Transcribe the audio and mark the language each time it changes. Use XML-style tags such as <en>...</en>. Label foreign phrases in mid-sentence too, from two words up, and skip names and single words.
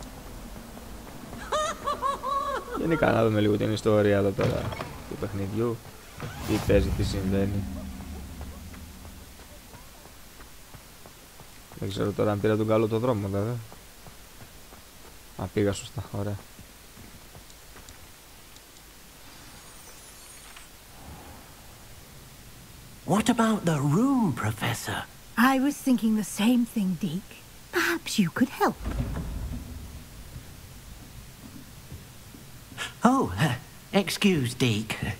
<el>Γενικά να δούμε λίγο την ιστορία εδώ πέρα του παιχνιδιού. Τι παίζει, τι συμβαίνει. Δεν ξέρω τώρα αν πήρα τον καλό το δρόμο βέβαια. Α, πήγα σωστά, ωραία.</el> <en>What about the room, Professor? I was thinking the same thing, Deke. Perhaps you could help. Oh, excuse, Deke.</en>